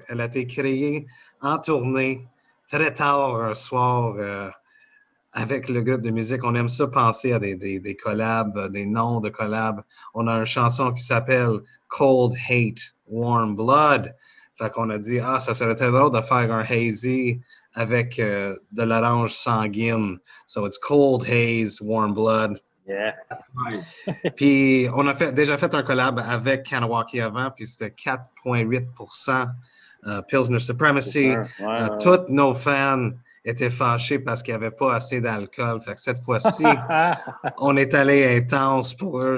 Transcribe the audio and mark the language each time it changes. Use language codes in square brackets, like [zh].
[fr] Elle a été créée en tournée très tard un soir avec le groupe de musique. On aime ça penser à des collabs, des noms de collabs. On a une chanson qui s'appelle Cold Hate, Warm Blood. Fait qu'on a dit, ça serait très drôle de faire un hazy avec de l'orange sanguine. [en] So it's Cold Haze, Warm Blood. Yeah. [fr] Puis on a déjà fait un collab avec Kanawaki avant, puis c'était 4,8% Pilsner Supremacy. Tous nos fans étaient fâchés parce qu'il n'y avait pas assez d'alcool. Fait que cette fois-ci, on est allé intense pour eux.